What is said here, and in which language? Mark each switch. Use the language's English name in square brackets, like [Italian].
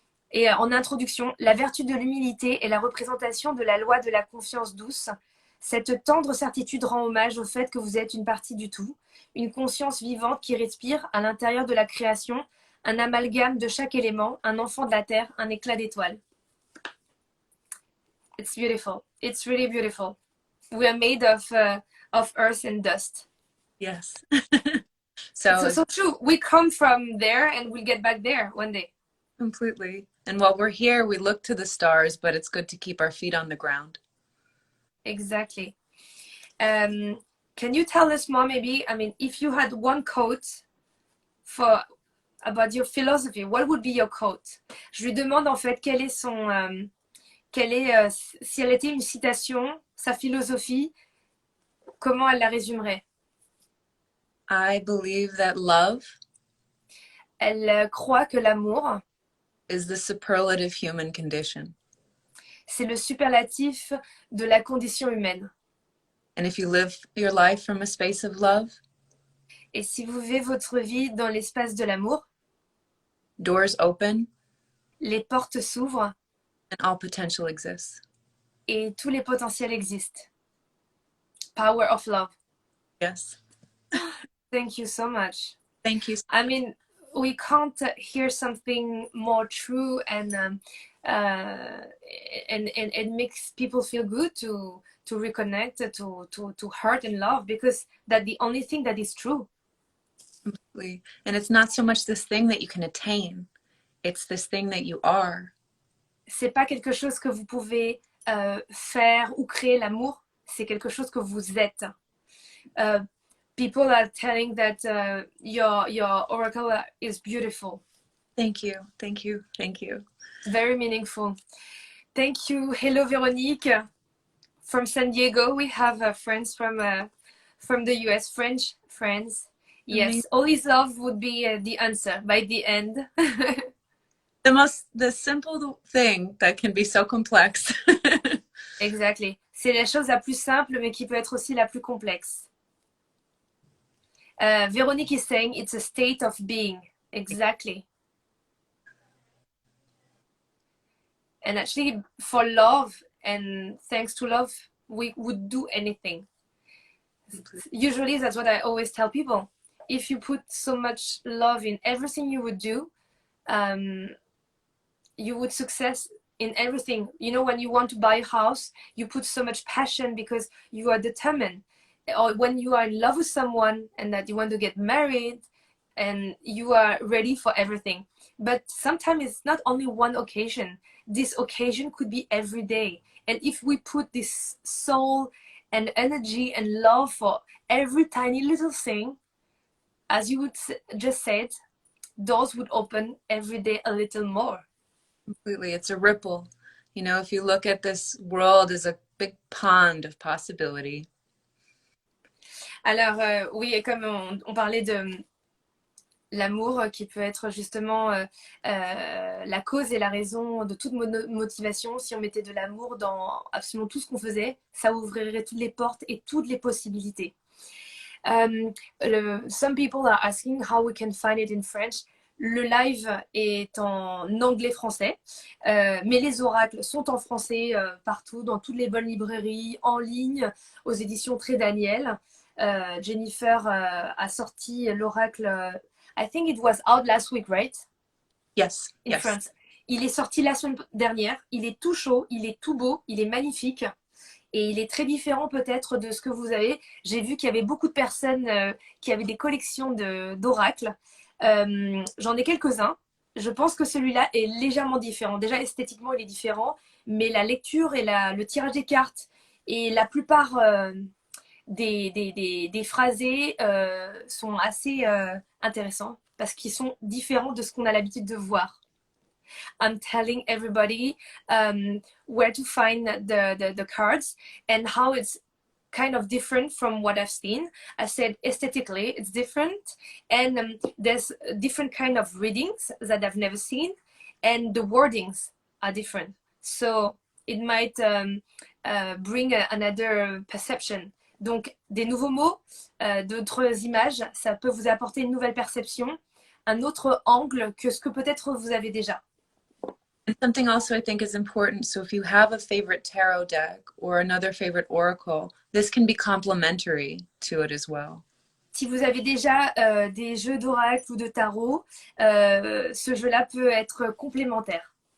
[French] Et en introduction, la vertu de l'humilité est la représentation de la loi de la confiance douce. Cette tendre certitude rend hommage au fait que vous êtes une partie du tout, une conscience vivante qui respire à l'intérieur de la création, un amalgame de chaque élément, un enfant de la terre, un éclat d'étoile. [English] It's beautiful. It's really beautiful. We are made of earth and dust. Yes. So true. We come from there and we'll get back there one day. Completely. And while we're here, we look to the stars, but it's good to keep our feet on the ground. Exactly. Can you tell us more, maybe, I mean, if you had one quote about your philosophy, what would be your quote? [French] Je lui demande en fait quel est son, si elle était une citation, sa philosophie, comment elle la résumerait? [English] I believe that love [French] Elle croit que l'amour [English] is the superlative human condition. [French] C'est le superlatif de la condition humaine. [English] And if you live your life from a space of love, [French] Et si vous vivez votre vie dans l'espace de l'amour, [English] doors open, [French] les portes s'ouvrent [English] and all potential exists. [French] et tous les potentiels existent. [English] Power of love. Yes. Thank you so much. Thank you. I mean, we can't hear something more true and it makes people feel good to reconnect, to hurt and love, because that's the only thing that is true. Completely. And it's not so much this thing that you can attain, it's this thing that you are. [French] C'est pas quelque chose que vous pouvez faire ou créer, l'amour, c'est quelque chose que vous êtes. [English] People are telling that your oracle is beautiful. Thank you. Thank you. Thank you. Very meaningful. Thank you. Hello, Veronique. From San Diego, we have friends from the US, French friends. Yes, Amazing. all is love would be the answer by the end. The simple thing that can be so complex. Exactly. [French] C'est la chose la plus simple, mais qui peut être aussi la plus complexe. [English] Veronique is saying it's a state of being. Exactly. And actually, for love and thanks to love, we would do anything. Usually, that's what I always tell people. If you put so much love in everything you would do, you would success in everything. You know, when you want to buy a house, you put so much passion because you are determined. Or when you are in love with someone and that you want to get married, and you are ready for everything. But sometimes it's not only one occasion. This occasion could be every day. And if we put this soul and energy and love for every tiny little thing, as you would just said, doors would open every day a little more. Completely. It's a ripple. You know, if you look at this world as a big pond of possibility. [French] Alors, oui, et comme on parlait de l'amour qui peut être justement la cause et la raison de toute motivation. Si on mettait de l'amour dans absolument tout ce qu'on faisait, ça ouvrirait toutes les portes et toutes les possibilités. [English] Some people are asking how we can find it in French. [French] Le live est en anglais-français, mais les oracles sont en français partout, dans toutes les bonnes librairies, en ligne, aux éditions Très Daniel. Jennifer a sorti l'oracle, [English] I think it was out last week, right? Yes. In yes. France. [French] Il est sorti la semaine dernière, il est tout chaud, il est tout beau, il est magnifique. Et il est très différent peut-être de ce que vous avez. J'ai vu qu'il y avait beaucoup de personnes qui avaient des collections d'oracles. J'en ai quelques-uns. Je pense que celui-là est légèrement différent. Déjà, esthétiquement, il est différent. Mais la lecture et le tirage des cartes et la plupart des phrasés sont assez intéressants parce qu'ils sont différents de ce qu'on a l'habitude de voir. [English] I'm telling everybody where to find the cards and how it's kind of different from what I've seen. I said aesthetically it's different, and there's different kind of readings that I've never seen, and the wordings are different. So it might bring another perception. [French] Donc des nouveaux mots, d'autres images, ça peut vous apporter une nouvelle perception, un autre angle que ce que peut-être vous avez déjà. [English] And something also I think is important. So if you have a favorite tarot deck or another favorite oracle, this can be complementary to it as well. [French] Si vous avez déjà des jeux d'oracle ou de tarot, ce jeu-là peut être complémentaire.